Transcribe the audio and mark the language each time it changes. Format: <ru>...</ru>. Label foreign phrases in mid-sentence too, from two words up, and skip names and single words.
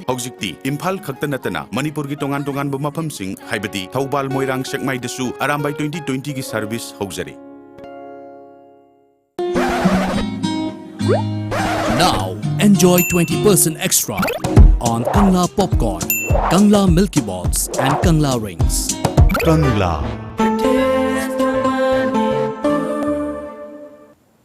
<mni>Hojikti Imphal khakta natana Manipur gi tongan tongan bu mafam sing haibati Thoubal Moirang Sekmai desu arambai 2020 gi service hojari</mni> <en>Now enjoy 20% extra on Kangla popcorn, Kangla Milky Balls and Kangla rings. Kangla</en>